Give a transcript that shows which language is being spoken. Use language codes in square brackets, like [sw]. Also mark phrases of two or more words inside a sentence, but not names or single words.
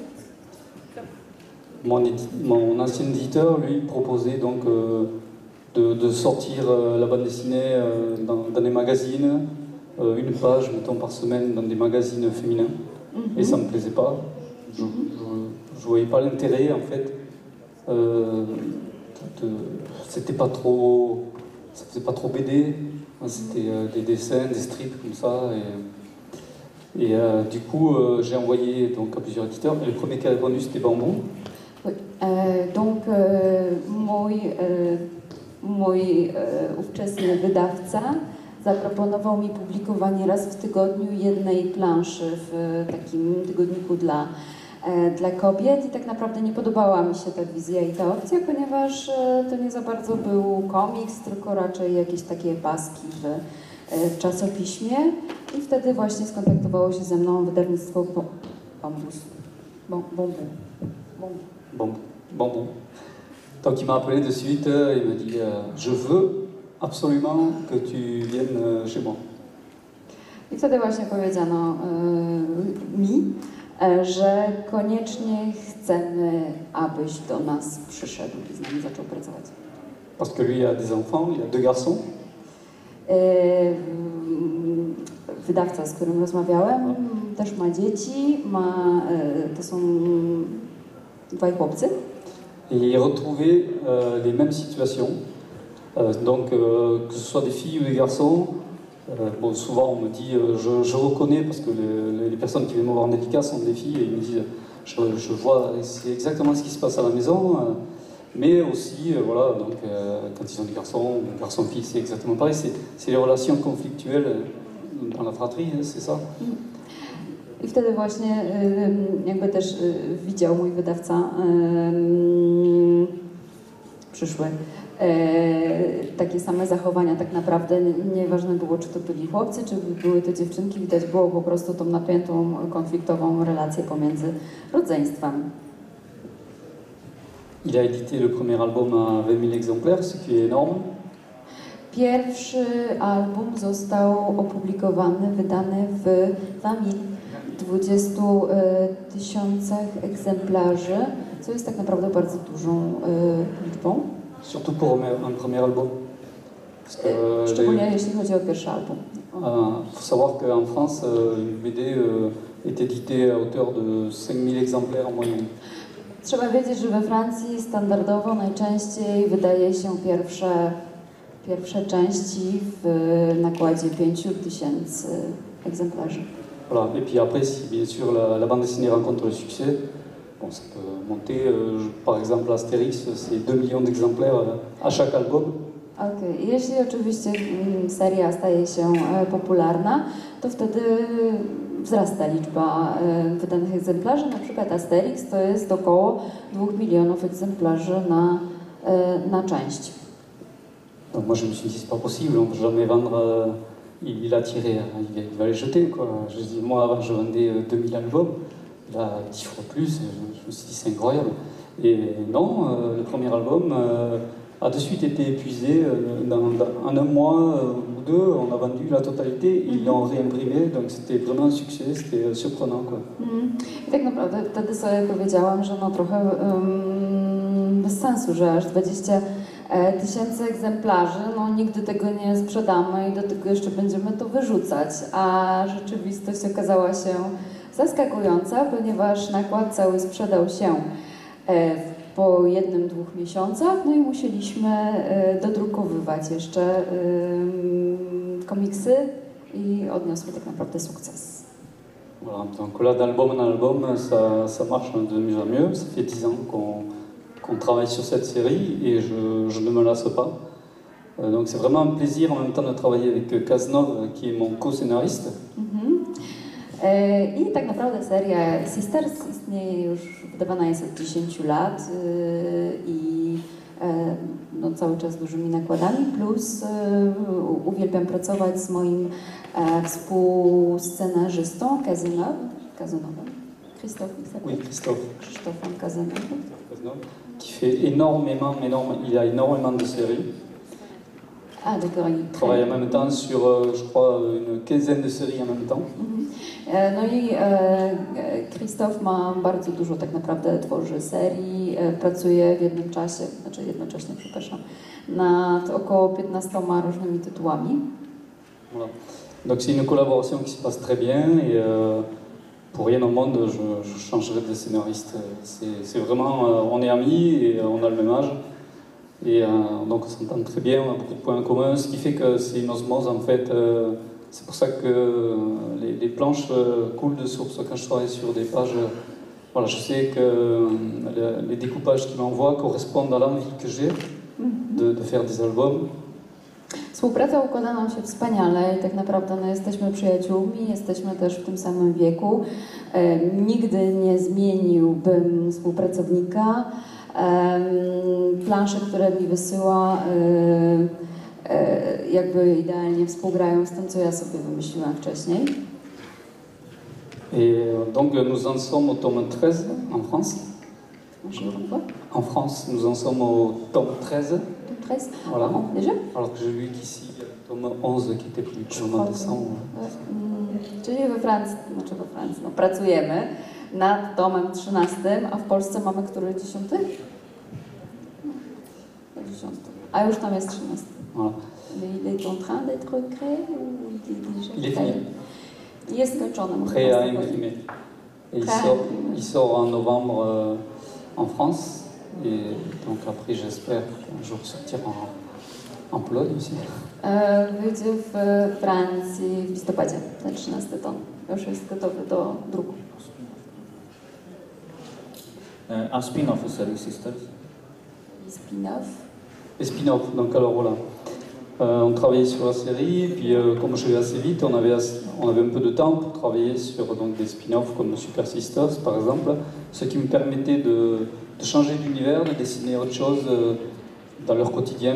[fr] Mon ancien éditeur lui proposait donc de sortir la bande dessinée dans des magazines, une page mettons par semaine dans des magazines féminins. Et ça me plaisait pas. Je voyais pas l'intérêt en fait. C'était pas trop, ça faisait pas trop BD, c'était des dessins, des strips comme ça. Et du coup, j'ai envoyé donc, à plusieurs éditeurs. Et le premier qui a répondu, c'était Bamboo. Oui. Donc, [pl] mój ówczesny wydawca zaproponował mi publikowanie raz w tygodniu jednej planszy w takim tygodniku dla dla kobiet i tak naprawdę nie podobała mi się ta wizja i ta opcja, ponieważ to nie za bardzo był komiks, tylko raczej jakieś takie paski w czasopiśmie i wtedy właśnie skontaktowało się ze mną wydawnictwo Bambus. [fr] Bon. Donc il m'a appelé de suite, il m'a dit je veux absolument que tu viennes chez moi. [pl] I wtedy właśnie powiedziano mi, że koniecznie chcemy, abyś do nas przyszedł i z nami zaczął pracować. [fr] Parce que lui a des enfants, il a 2 garçons. [pl] Wydawca, z którym rozmawiałem, też ma dzieci, to są 2 chłopcy. [fr] Et il retrouvait les mêmes situations, donc que ce soit des filles ou des garçons. Bon, souvent on me dit, je reconnais parce que les personnes qui viennent me voir en dédicace sont des filles et ils me disent, je vois, c'est exactement ce qui se passe à la maison, mais aussi, voilà, donc quand ils ont des garçons-filles, c'est exactement pareil, c'est les relations conflictuelles dans la fratrie, c'est ça. [pl] I wtedy właśnie jakby też widział mój wydawca przyszły takie same zachowania tak naprawdę. Nieważne było, czy to byli chłopcy, czy były to dziewczynki, widać było po prostu tą napiętą, konfliktową relację pomiędzy rodzeństwami. [fr] Il a édité le premier album à 20 000 exemplaires, ce qui est énorme. [pl] Pierwszy album został opublikowany, wydany w 20 tysiącach egzemplarzy, co jest tak naprawdę bardzo dużą liczbą. [fr] Surtout pour un premier album. [pl] Szczególnie jeśli chodzi o pierwszy album. [fr] Il faut savoir qu'en France, une BD est éditée à hauteur de 5 000 exemplaires en moyenne. [pl] Trzeba wiedzieć, że we Francji standardowo najczęściej wydaje się pierwsze części w nakładzie 5000 egzemplarzy. [fr] Voilà. Et puis après, si bien sûr la bande dessinée rencontre le succès, bon, ça peut monter. Par exemple, Astérix, c'est 2 millions d'exemplaires à chaque album. Okay. [pl] Jeśli oczywiście seria staje się popularna, to wtedy wzrasta liczba wydanych egzemplarzy. Na przykład Asterix to jest około 2 milionów egzemplarzy na część. [fr] Donc moi je me suis dit c'est pas possible, on peut jamais vendre. Il a tiré, il va les jeter quoi. Je dis moi avant je vendais 2000 albums, là 10 fois plus. Je me suis dit c'est incroyable. Et non, le premier album a de suite été épuisé. En un mois ou 2, on a vendu la totalité. Ils l'ont réimprimé, donc c'était vraiment un succès. C'était surprenant quoi. [pl] I tak naprawdę wtedy sobie powiedziałam, że no trochę bez sensu, że aż 20 tysięcy egzemplarzy, no nigdy tego nie sprzedamy i do tego jeszcze będziemy to wyrzucać, a rzeczywistość okazała się zaskakująca, ponieważ nakład cały sprzedał się po 1-2 miesiącach, no i musieliśmy dodrukowywać jeszcze komiksy i odniosły tak naprawdę sukces. [fr] Voilà, donc là d'album en album, ça marche de mieux en mieux. Ça fait 10 ans qu'on travaille sur cette série et je ne me lasse pas. Donc c'est vraiment un plaisir en même temps de travailler avec Cazenove, qui est mon co-scénariste. [pl] I tak naprawdę seria Sisters istnieje już, wydawana jest od 10 lat i no, cały czas dużymi nakładami, plus uwielbiam pracować z moim współscenarzystą Cazenove. [fr] Christophe, il s'appelle? Oui, Christophe. Christophe Cazenove. Qui fait il a énormément de séries. Ah d'accord, il travaille en même temps sur, je crois, une quinzaine de séries en même temps. [pl] No i Christophe ma bardzo dużo tak naprawdę, tworzy serii, pracuje w jednym czasie, znaczy jednocześnie, przepraszam, nad około 15 różnymi tytułami. [fr] Voilà. Donc c'est une collaboration qui se passe très bien et pour rien au monde je changerai de scénariste. C'est vraiment, on est amis et on a le même âge. Et donc on s'entend très bien, on a beaucoup de points communs, ce qui fait que c'est une osmose en fait. C'est pour ça que les planches coulent de source quand je travaille sur des pages. Voilà, je sais que les découpages qu'il m'envoie correspondent à l'envie que j'ai de faire des albums. [pl] Współpraca układa nam się wspaniale i tak naprawdę no, jesteśmy przyjaciółmi, jesteśmy też w tym samym wieku. Nigdy nie zmieniłbym współpracownika. Plansze, które mi wysyła, jakby idealnie współgrają z tym, co ja sobie wymyśliłam wcześniej. [fr] Et donc nous en sommes au tome 13 en France. En France, nous en sommes au tome 13. 13. Voilà. Déjà? Alors que j'ai vu qu'ici, il y a le tome 11 qui était plus au mois de décembre. [pl] Czyli we Francji, no, pracujemy nad tomem 13, a w Polsce mamy który 10? 10. A już tam jest 13. [fr] Voilà. Il est en train d'être créé ou Il est fini. [pl] Jest skończony. [fr] Prêt à imprimer. Et il sort en novembre en France. Et donc après, j'espère qu'un jour sortir en Pologne aussi. [pl] Wyjdzie w Francji w listopadzie, ten 13 tom. Już jest gotowy do druku. A spin-offy serii Sisters? Spin-off. [fr] Les spin-offs, donc alors voilà. On travaillait sur la série, et puis comme je vais assez vite, on avait un peu de temps pour travailler sur donc, des spin-offs comme Super Sisters par exemple, ce qui me permettait de changer d'univers, de dessiner autre chose dans leur quotidien.